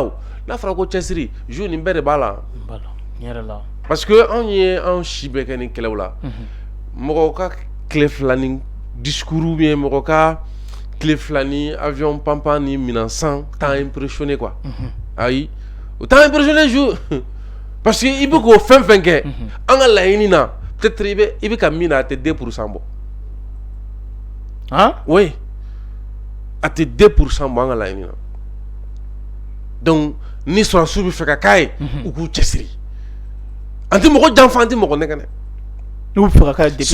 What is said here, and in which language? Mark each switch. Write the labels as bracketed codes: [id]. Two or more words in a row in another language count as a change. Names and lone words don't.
[bm] o n'a fɔra ko cɛsiri jour nin bɛɛ de b'a la [fr] parce que [bm] anw ye anw si bɛɛ kɛ nin kɛlɛw la mɔgɔ ka tile fila ni discours bɛ mɔgɔ ka tile fila ni avion panpan ni minɛn san t'an impressionné quoi ayi o t'an impressionné jour [fr] parce que [bm] i bɛ k'o fɛn fɛn kɛ an ka laɲini na peut-être i bɛ ka min na a tɛ 2% bɔ oui a tɛ 2% bɔ an ka laɲini na donc ni sɔrɔsiw bɛ fɛ ka k'a ye u k'u cɛsiri an tɛ mɔgɔ janfa an tɛ mɔgɔ nɛgɛnɛ n'u bɛ fɛ ka k'a ye